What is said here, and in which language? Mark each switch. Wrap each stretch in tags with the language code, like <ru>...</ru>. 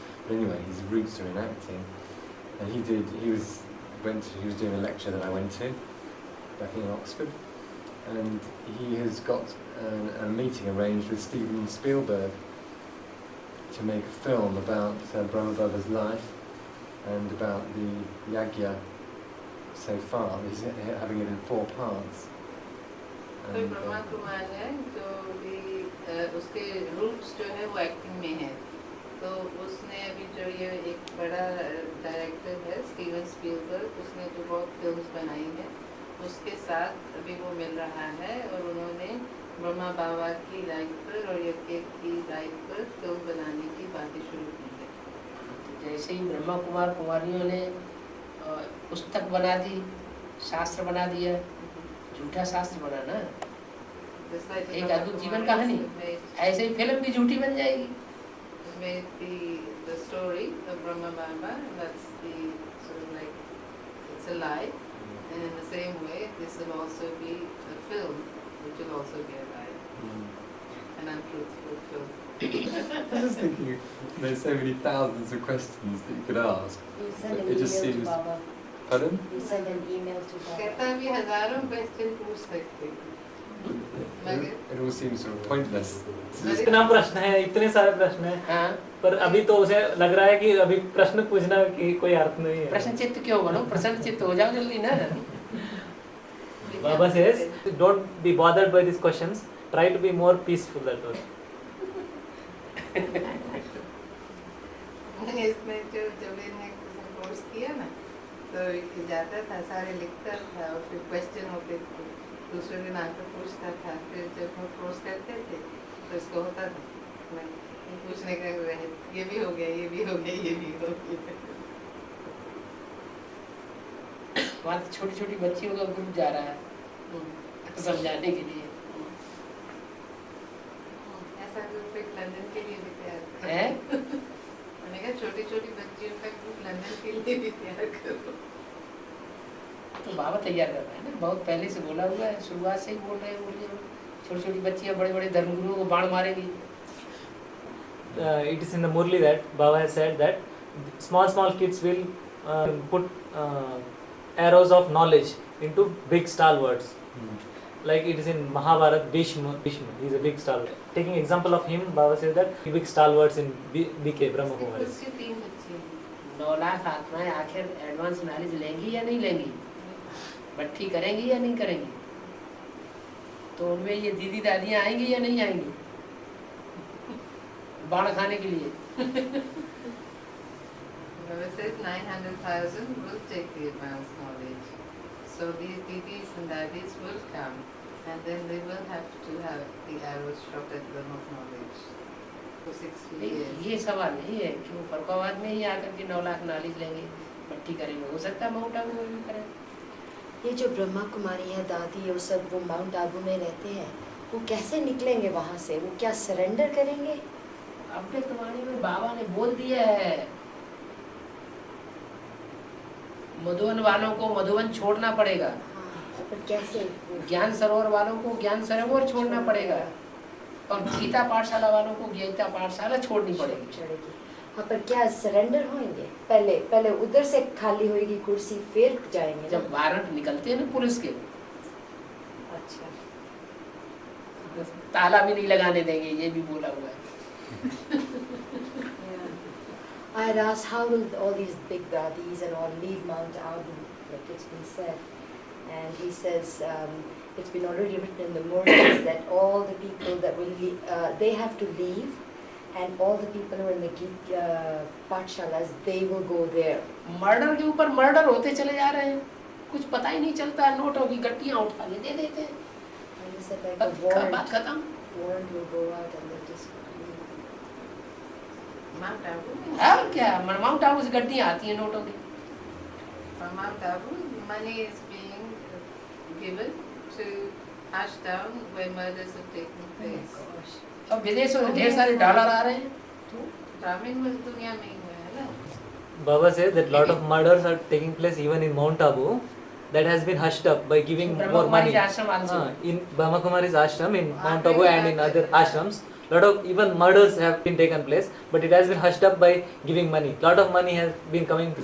<en>But anyway, his roots are in acting, and he was doing a lecture that I went to back in Oxford, and he has got a meeting arranged with Steven Spielberg to make a film about Brahma Baba's life and about the Yagya so far. He's having it in 4 parts.</en> <hi>कोई ब्रह्मा कुमार है जो भी उसके roots जो है वो acting में है, तो उसने अभी जो ये एक बड़ा डायरेक्टर है स्टीवन स्पीलबर्ग, उसने जो बहुत फिल्म्स बनाई है उसके साथ अभी वो मिल रहा है, और उन्होंने ब्रह्मा बाबा की लाइफ पर और यज्ञ की लाइफ पर फिल्म बनाने की बातें शुरू की है। जैसे ही ब्रह्मा कुमार कुमारियों ने पुस्तक बना दी, शास्त्र बना दिया, झूठा शास्त्र बना ना, एक अद्भुत जीवन कहानी, ऐसे ही फिल्म भी झूठी बन जाएगी।</hi> <en>Made the story of Brahma Baba, that's the sort of like it's a lie, and in the same way this will also be a film which will also be a lie, an untruthful film. I was just thinking, there's so many thousands of questions that you could ask. You send an It just email seems. to Baba. Pardon? You send an email to Baba.</en> <hi>कहता भी हजारों question पूछ सकते हैं, मगर</hi> <en>It all seems sort of pointless.</en> <hi>इतना प्रश्न है, इतने सारे प्रश्न है, हाँ, पर अभी तो उसे लग रहा है कि अभी प्रश्न पूछना की कोई अर्थ नहीं है। प्रश्न चित्त क्यों बनो, प्रसन्न चित्त हो जाओ जल्दी ना।</hi> <en>Baba says, don't be bothered by these questions. Try to be more peaceful. That's all.</en> <hi>इसमें जो जब इन्हें कोर्स किया ना, तो जाता था सारे लिखता था और फिर क्वेश्चन होते थे, दूसरे दिन आकर पूछता था, फिर जब हम कोर्स करते थे तो इसको होता था मैं पूछने का रहे, ये भी हो गया, ये भी हो गया, ये भी हो गया। वहाँ तो छोटी छोटी बच्चियों का ग्रुप जा रहा है समझाने के लिए। ऐसा ग्रुप एक लंदन के लिए भी तैयार है? मैंने कहा छोटी छोटी बच्चियों का ग्रुप लंदन के लिए भी तैयार करो। तो बाबा तैयार कर रहा है ना, बहुत पहले से बोला हुआ है, शुरुआत से ही बोल रहे हैं, बोलिए छोटी छोटी बच्चियाँ बड़े बड़े धर्मगुरुओं को बाण मारेंगी।</hi> <en>It is in the Murli that Baba has said that small kids will put arrows of knowledge into big stalwarts. Like it is in Mahabharata, Bhishma, he is a big stalwart. Taking example of him, Baba says that big stalwarts in BK, Brahma Kumaris.</en> <hi>उसकी 3 बच्चियाँ 9 लाख आत्माएं आखिर advance knowledge लेंगी या नहीं लेंगी, भट्टी करेंगी या नहीं करेंगी, तो उनमें ये दीदी दादियाँ आएंगी या नहीं आएंगी बाण खाने के लिए।</hi> <en>Baba says 900,000 will take the advanced knowledge. So these didis and daddies will come, and then they will have to have the arrows shot at them of knowledge for 60 years.</en> <hi>ये सवाल नहीं है कि वो फरुखाबाद में ही आकर के 9 लाख नॉलेज लेंगे, भट्टी करेंगे, हो सकता है माउंट आबू में भी करें। ये जो ब्रह्मा कुमारी है, दादी है, वो सब वो माउंट आबू में रहते हैं, वो कैसे निकलेंगे वहाँ से? वो क्या सरेंडर करेंगे? अपने तुम्हारे में बाबा ने बोल दिया है, मधुवन वालों को मधुवन छोड़ना पड़ेगा, हाँ, पर कैसे? ज्ञान सरोवर वालों को ज्ञान सरोवर छोड़ना पड़ेगा, और गीता पाठशाला वालों को गीता पाठशाला छोड़नी पड़ेगी। छोड़ेगी। हाँ, पर क्या सरेंडर होंगे? पहले उधर से खाली होगी कुर्सी, फिर जाएंगे ना? जब वारंट निकलते हैं ना पुलिस के, अच्छा। ताला भी नहीं लगाने देंगे, ये भी बोला हुआ है।</hi> <en>Yeah. I had asked how will all these big dadis and all leave Mount Abu, like it's been said. And he says it's been already written in the Morals that all the people that will leave, they have to leave, and all the people who are in the Geet Pathshalas, they will go there.</en> <hi>Murder के ऊपर murder होते चले जा रहे हैं, कुछ पता ही नहीं चलता है, नोटों की गट्टियां उठा के दे देते हैं,</hi> <en>And he said like</en> <hi>बस</hi> <en>a warrant,</en> <hi>बात खत्म।</hi> <en>warrant will go out and they'll just leave. Mount Abu.</en> <hi>और क्या, माउंट आबू से गड्डियां आती हैं नोटों की।</hi> <en>From Mount Abu, money is being given to Ashdown where murders are taking place. Gosh.</en> <hi>अब विदेशों में ढेर सारे डॉलर आ रहे हैं, तो ग्रामीण में दुनिया में ही हुआ है ना।</hi> <en>Baba says that lot of murders are taking place even in Mount Abu. That has been hushed up by giving more</en> <hi>Brahma Kumari</hi> <en>money.</en> <hi>आश्रम</hi> <en>also। In Brahma Kumari's ashram in Mount Abu and in other ashrams, lot of even murders have been taken place, but it has been hushed up by giving money. Lot of money has been coming from</en>